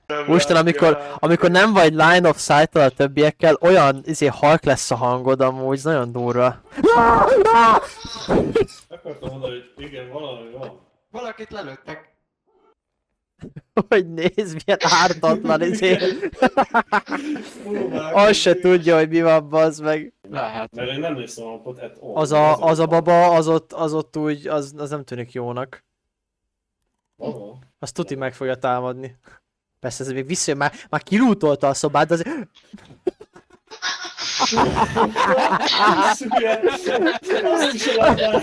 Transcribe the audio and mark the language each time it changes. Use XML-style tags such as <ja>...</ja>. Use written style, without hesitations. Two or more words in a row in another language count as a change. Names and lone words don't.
<hu>Úristen, amikor nem vagy</hu> <en>line of sight</en> <hu>a többiekkel, olyan halk lesz a hangod amúgy, ez nagyon durva. Akartam mondani, hogy igen, valami van. Valakit lelőttek. Hogy nézd, milyen ártatlan Próbálkozunk. Az se tudja, hogy mi van, bazd meg. Lehet. Mert én nem néztem a</hu> <en>pot at all.</en> <hu>Az a baba, az ott úgy, az nem tűnik jónak. Baba? Azt tuti meg fogja támadni. Persze ez még visszajön, már kilútolta a szobát, de azért... Szülye! Azt is látnál.</hu>